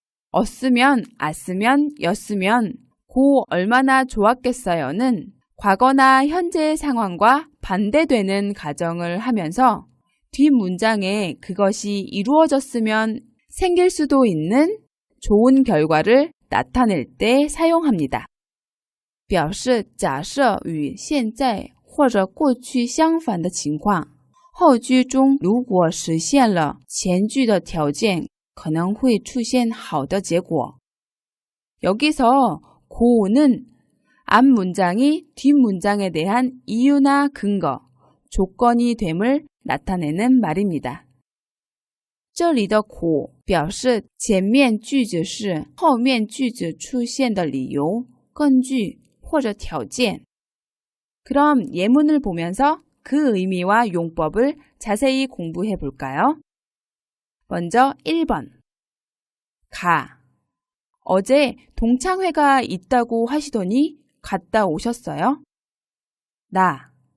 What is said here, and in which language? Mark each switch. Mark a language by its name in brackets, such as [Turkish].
[Korean] 어쓰면, 아쓰면, 였으면 고 얼마나 좋았겠어요는 과거나 현재의 상황과 반대되는 가정을 하면서 뒷문장에 그것이 이루어졌으면 생길 수도 있는 좋은 결과를 나타낼 때 사용합니다. [Chinese] 表示假设与现在或者过去相反的情况，后句中如果实现了前句的条件，可能会出现好的结果。 [Korean] 여기서 고는 앞 문장이 뒷 문장에 대한 이유나 근거, 조건이 됨을 나타내는 말입니다. [Chinese] 这里的고表示前面句子是后面句子出现的理由、根据或者条件. [Korean] 그럼 예문을 보면서 그 의미와 용법을 자세히 공부해 볼까요? 먼저 1번. 가. 어제 동창회가 있다고 하시더니 갔다 오셨어요? 나.